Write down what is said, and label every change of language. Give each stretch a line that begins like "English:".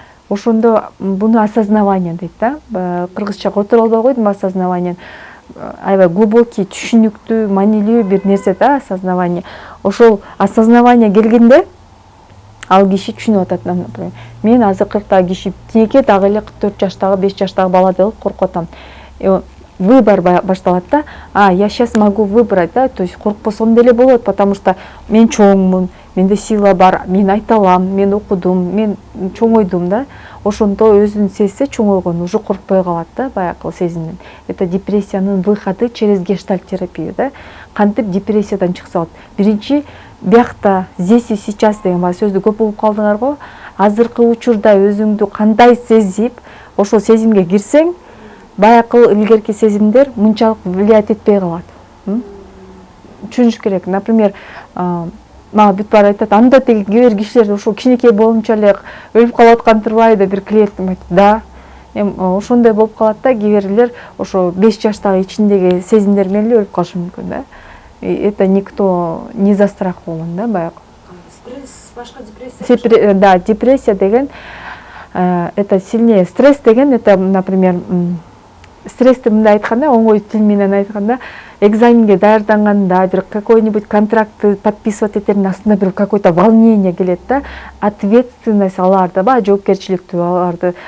Kyrgyz: Ошондо буну осознавание дейт да. Кыргызча которо албай койдум осознавание. Аябай глубокий, түшүнүктүү, маанилүү бир нерсе да осознавание. Ошол осознавание келгенде ал киши түшүнүп атат, например. Мен азыр 40-тагы киши тинеке дагы эле 44 жаштагы, 5 жаштагы баладай болуп коркуп атам. Выбор башталат да.
Russian: Я сейчас могу выбрать, да, то есть
Kyrgyz: коркпосом деле болот,
Russian: потому что
Kyrgyz: мен чоңмун, менде сила бар, мен айта алам, мен окудум, мен чоңойдум да. Ошондо өзүн сезсе чоңойгон, уже коркпой калат да, баягы сезимден.
Russian: Это депрессиянын выходы через гештальт терапию да.
Kyrgyz: Кантип депрессиядан чыкса болот? Биринчи, биякта
Russian: здесь и сейчас
Kyrgyz: деген сөздү көп угуп калдыңар го. Азыркы учурда өзүңдү кандай сезип, ошол сезимге кирсең, баягы илгерки сезимдер мынчалык влиять этпей калат. Түшүнүш керек. Например, мага бүт баары айтат, анда теги кээ бир кишилер ошол кичинекей болумча эле өлүп калып аткан турбайбы, бир клиентим айтты. Да. Ошондой болуп калат да, кээ бирлер ошо 5 жаштагы ичиндеги сезимдер менен эле өлүп калышы мүмкүн да.
Russian: Это никто не застрахован да, баягы.
Kyrgyz: Стресс башка, депрессия.
Russian: Да, депрессия деген это сильнее.
Kyrgyz: Стресс деген это, например, стрессти мындай айтканда, оңой тил менен айтканда, экзаменге даярданганда, бир
Russian: какой-нибудь
Kyrgyz: контрактты подписывать этердин астында бир
Russian: какой-то волнение
Kyrgyz: келет да, ответственность аларды, жоопкерчиликтүү аларды.